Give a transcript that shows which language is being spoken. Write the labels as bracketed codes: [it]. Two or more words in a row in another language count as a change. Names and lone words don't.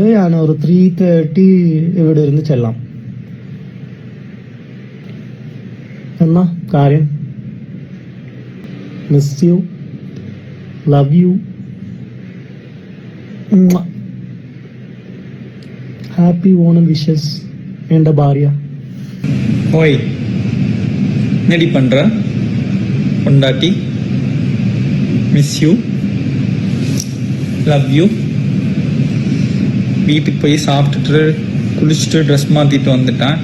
[ml] ഞാൻ ഒരു 3:30 ഇവിടെ ഇരുന്ന് ചെല്ലാം. എന്നാ കാര്യം? [en] miss you, love you, happy Onam wishes [ml] എൻ്റെ ഭാര്യ. [ta] ஓய், என்னடி பண்ற பொண்டாட்டி? [en] miss you, love you. [ta] வீட்டுக்கு போய் சாப்பிட்டுட்டு குளிச்சுட்டு ட்ரெஸ் மாற்றிட்டு வந்துட்டேன்.